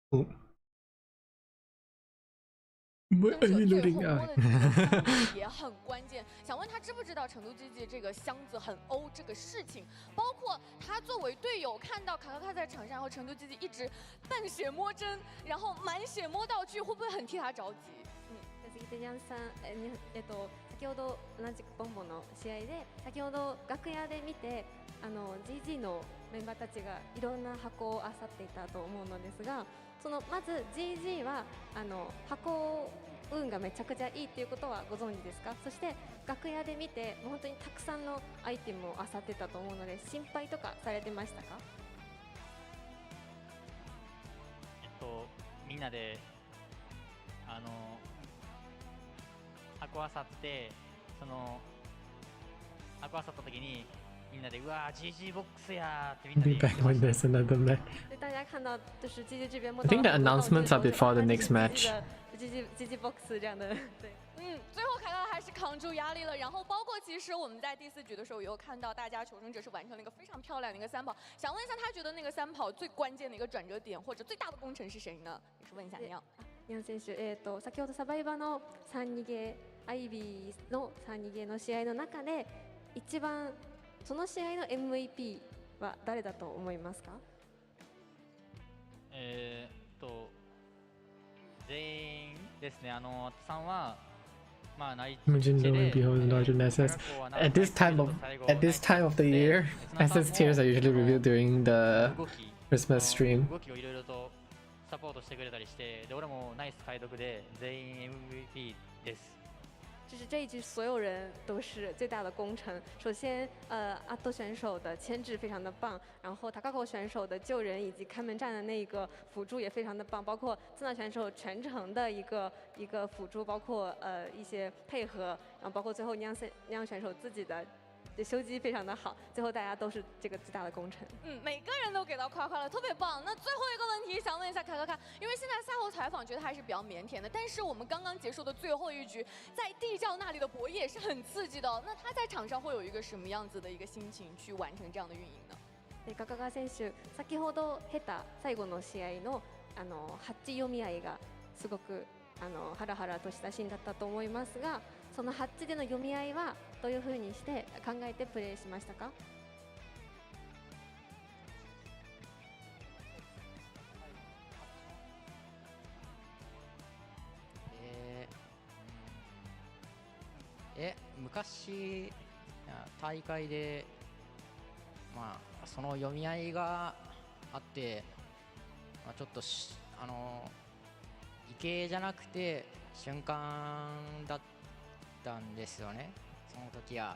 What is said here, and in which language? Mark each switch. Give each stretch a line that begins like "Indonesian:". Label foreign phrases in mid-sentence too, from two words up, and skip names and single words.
Chinese: 最后摸的这个箱子也很关键，想问他知不知道成都经济这个箱子很欧这个事情，包括他作为队友看到卡卡卡在场上，然后成都经济一直半血摸针，然后满血摸道具，会不会很替他着急？
Japanese: 次手ニャンさん、先ほど同じくボンボの試合で、先ほど楽屋で見てGG のメンバーたちがいろんな箱を漁っていたと思うのですが、そのまず GG は箱運がめちゃくちゃいいっていうことはご存知ですか？そして楽屋で見て本当にたくさんのアイテムを漁ってたと思うので、心配とかされてましたか？みんなで箱漁って、その箱漁った時にみんなでうわー GG ボックスやーってみんなで
English: Be back when there's another match.
Chinese: 大家看到就是 GG 这边摸
English: I
Chinese: 到
English: think the announcements are before the next match.
Chinese: GG box 这样的，对。最后卡卡还是扛住压力了。然后包括其实我们在第4局的时候也有看到，大家求生者是完成了一个非常漂亮的一个3跑。想问一下，他觉得那个3跑最关键的一个转折点或者最大的功臣是谁呢？也是问一下酿。
Japanese: 酿選手、先ほどサバイバの3逃げ、アイビーの3逃げの試合の中で一番その試合の MVP は誰だと思いますか？全員ですね。さんは
English: Imagine no one beholds larger than SS. At this time of the year, SS tiers are usually revealed during the Christmas stream.
Japanese: 動きをいろいろとサポートしてくれたりして、で俺もナイス解読で全員 MVP です。
Chinese: 就是这一局所有人都是最大的功臣。首先，阿多选手的牵制非常的棒，然后塔卡口选手的救人以及开门战的那个辅助也非常的棒，包括自纳选手全程的一个辅助，包括一些配合，然后包括最后酿选手自己的修机非常的好，最后大家都是这个最大的功臣。每个人都给到夸了，特别棒。那最后一个问题想问一下卡卡卡，因为现在赛后采访觉得还是比较腼腆的，但是我们刚刚结束的最后一局，在地窖那里的博弈也是很刺激的哦。那他在场上会有一个什么样子的一个心情去完成这样的运营呢？
Japanese: カカカ選手、先ほど経た最後の試合のハッチ読み合いがすごくハラハラとしたシーンだったと思いますが、そのハッチでの読み合いはどういうふうにして考えてプレーしましたか？昔大会でその読み合いがあって、ちょっと異形じゃなくて瞬間だったんですよね、その時は。